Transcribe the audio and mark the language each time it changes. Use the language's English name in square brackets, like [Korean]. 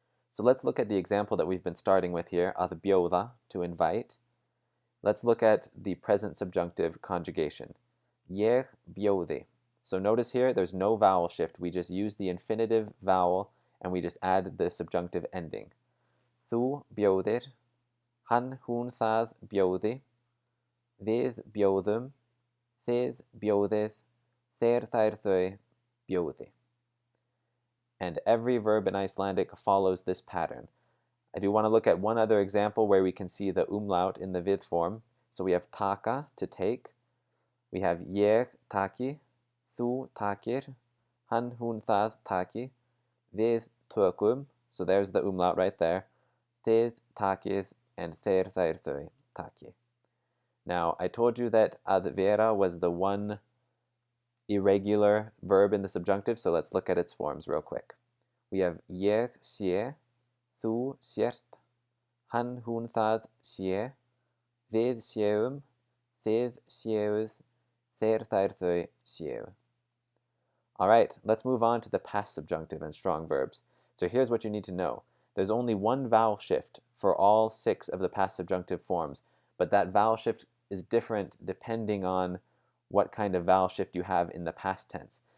[English] So let's look at the example that we've been starting with here, að bjóða, to invite. Let's look at the present subjunctive conjugation. [Icelandic] Ég bjóði. [English] So notice here, there's no vowel shift. We just use the infinitive vowel and we just add the subjunctive ending. [Icelandic] Þú bjóðir, hann, hún, það bjóði, við bjóðum, þið bjóðið, þeir, þær, þau bjóði. [English] And every verb in Icelandic follows this pattern. I do want to look at one other example where we can see the umlaut in the við form. So we have taka, to take. [Icelandic] We have ég taki, þú takir, hann, hún, það taki, við tökum, [English] so there's the umlaut right there, [Icelandic] þið takið, and þeir, þær, þau taki. [English] Now, I told you that að vera was the one irregular verb in the subjunctive, so let's look at its forms real quick. [Icelandic] We have ég sé, þú sért, hann, hún, það sé, við séum, þið séuð, þeir, þær, þau séu. [English] All right, let's move on to the past subjunctive and strong verbs. So here's what you need to know. There's only one vowel shift for all 6 of the past subjunctive forms, but that vowel shift is different depending on what kind of vowel shift you have in the past tense.